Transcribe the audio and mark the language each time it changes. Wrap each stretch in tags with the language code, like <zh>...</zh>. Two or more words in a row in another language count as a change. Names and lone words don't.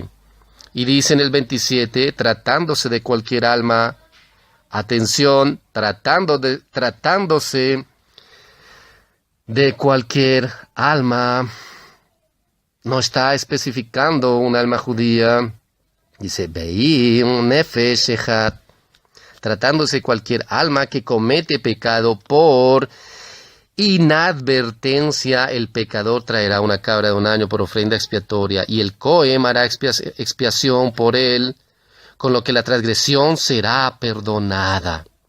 <es>Y dice en el 27, tratándose de cualquier alma, atención, tratándose de cualquier alma, no está especificando un alma judía. Dice,</es> <he>ואם נפש אחת,</he> <es>tratándose de cualquier alma que comete pecado por inadvertencia, el pecador traerá una cabra de un año por ofrenda expiatoria, y el Cohen hará expiación por él, con lo que la transgresión será perdonada.</es>